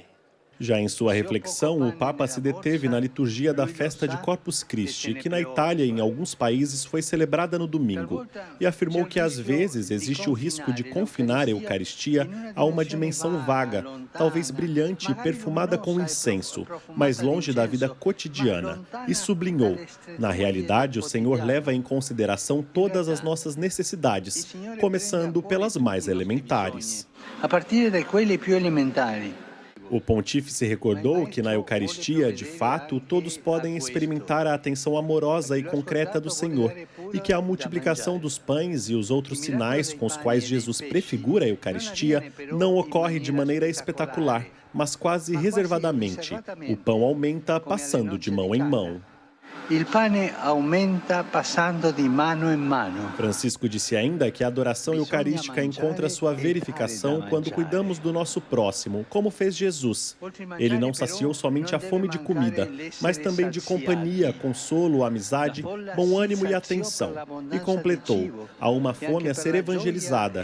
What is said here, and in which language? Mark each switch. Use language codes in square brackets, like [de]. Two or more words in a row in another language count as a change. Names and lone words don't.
[pt] Já em sua reflexão, o Papa se deteve na liturgia da festa de Corpus Christi, que na Itália e em alguns países foi celebrada no domingo, e afirmou que às vezes existe o risco de confinar a Eucaristia a uma dimensão vaga, talvez brilhante e perfumada com incenso, mas longe da vida cotidiana, e sublinhou: na realidade, o Senhor leva em consideração todas as nossas necessidades, começando pelas mais elementares. [it] A partir de quelle più elementari. [pt] O pontífice recordou que na Eucaristia, de fato, todos podem experimentar a atenção amorosa e concreta do Senhor e que a multiplicação dos pães e os outros sinais com os quais Jesus prefigura a Eucaristia não ocorre de maneira espetacular, mas quase reservadamente. O pão aumenta passando de mão em mão. [it] Il pane aumenta passando di mano in mano. [pt] Francisco disse ainda que a adoração eucarística encontra sua verificação quando cuidamos do nosso próximo, como fez Jesus. Ele não saciou somente a fome de comida, mas também de companhia, consolo, amizade, bom ânimo e atenção. E completou: há uma fome a ser evangelizada.